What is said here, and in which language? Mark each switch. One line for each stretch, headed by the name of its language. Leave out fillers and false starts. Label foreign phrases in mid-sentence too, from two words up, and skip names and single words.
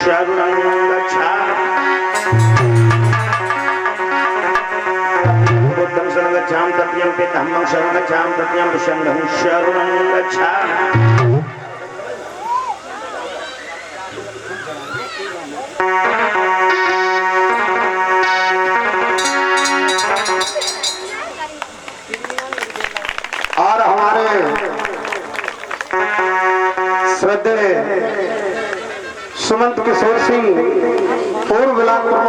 Pali: शरणं गच्छामि बुद्धं शरणं गच्छामि तत्यंपि धम्मं शरणं गच्छामि तत्यंपि संघं शरणं गच्छामि।
Hindi: और हमारे श्रद्धेय सुमंत किशोर सिंह पूर्व ब्लॉक प्रमुख